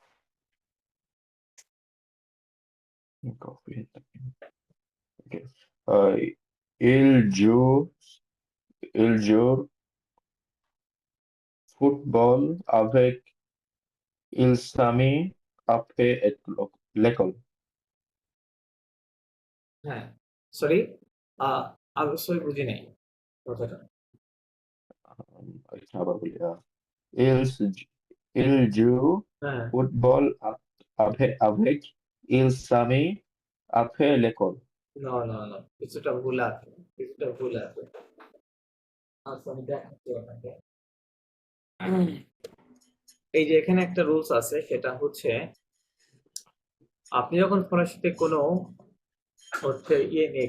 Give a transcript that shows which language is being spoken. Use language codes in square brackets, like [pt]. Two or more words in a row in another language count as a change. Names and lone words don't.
[en] Coffee. Okay. [fr] Uh, il joue, il joue football avec il s'amie après l'école. [bn] হ্যাঁ, সরি, আমি সরি বুঝি নাই কথাটা। আচ্ছা, আবার বলি, [fr] il, il joue [bn] হ্যাঁ, [fr] football avec il s'amie après l'école. [bn] না না না, কিছুটা ভুল আছে, কিছুটা ভুল আছে। আচ্ছা, আমি দেখাচ্ছি আপনাকে। এই যে এখানে একটা রুলস আছে, সেটা হচ্ছে আপনি যখন ফরাসিতে কোনো হচ্ছে ইয়ে নিয়ে